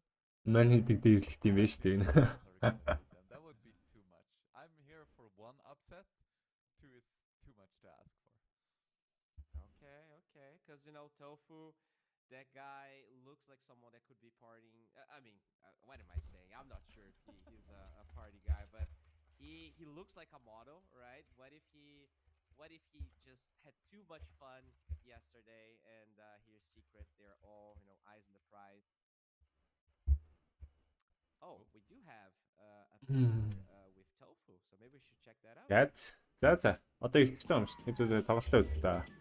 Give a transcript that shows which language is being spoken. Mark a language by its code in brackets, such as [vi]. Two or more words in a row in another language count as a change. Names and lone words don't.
[mn] Мань хийдэг дээрлэх юм байна шүү дээ. [en] That would be too much. I'm here for one upset. Two is too much to ask for. Okay. Because, Tofu, that guy looks like someone that could be partying. What am I saying? I'm not sure if he's a party guy, but he looks like a model, right? What if he just had too much fun yesterday and here's secret, they're all, eyes on the prize. Oh, we do have a piece with Tofu, so maybe we should check that out. [mn] За. Одоо ихтэй юм шүү дээ. Тоглолтоо үз та.